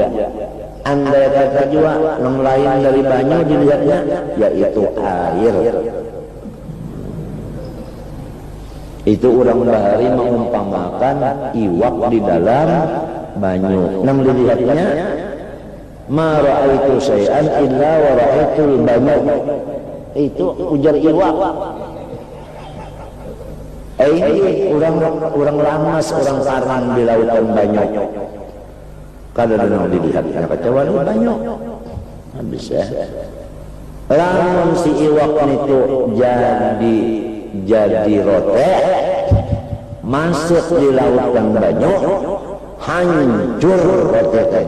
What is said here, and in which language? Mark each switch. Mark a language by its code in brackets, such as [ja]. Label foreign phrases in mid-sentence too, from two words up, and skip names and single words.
[bjn] Andai kata juga yang lain dari banyu dilihatnya yaitu air. Itu orang bahari mengumpamakan iwak di dalam banyu. Yang dilihatnya [ar] ما رأيت شيئا إلا ورأيت [bjn] banyu. Itu ujar iwak. Ini orang lamas, orang karang di lautan banyu. Kada ada dilihatnya kecuali banyu. [id] Habis ya. [bjn] Lamun si iwak itu jadi rote, masuk di lautan banyu, hancur rote tadi.